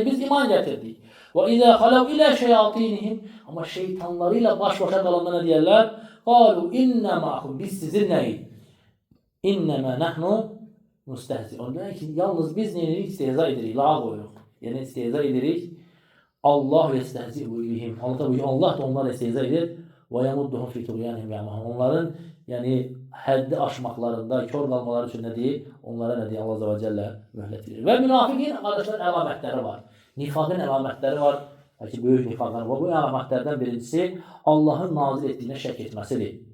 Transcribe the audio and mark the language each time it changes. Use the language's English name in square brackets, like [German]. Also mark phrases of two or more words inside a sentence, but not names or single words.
[Azerbaijani] Biz iman gətirdik. [Arabic] وإذا خلوا إلى شياطينهم. [Azerbaijani] Amma şeytanlarıyla baş-başa qalanda nə deyərlər? [Arabic] قالوا إنا معكم. [Azerbaijani] Biz sizinləyik. [Arabic] إنما نحن مستهزئون. [Azerbaijani] Deyək ki, yalnız biz neyini istehza edirik, lağa qoyuruq. Yəni istehza edirik. [Arabic] الله يستهزئ بهم. [Azerbaijani] Allah da onlarla istehza edir. [Arabic] ويمدهم في طغيانهم يعمهون. [Azerbaijani] Onların yəni həddi aşmaqlarında, kör qalmaları üçün nə deyir? Onlara nə deyir? [Arabic] الله عز وجل [Azerbaijani] möhlət verir. Və münafiqin qardaşlar əlamətləri var. Nifaqın əlamətləri var. Bəlkə böyük nifaqlar var. Bu əlamətlərdən birincisi Allahın nazil etdiyinə şək etməsidir.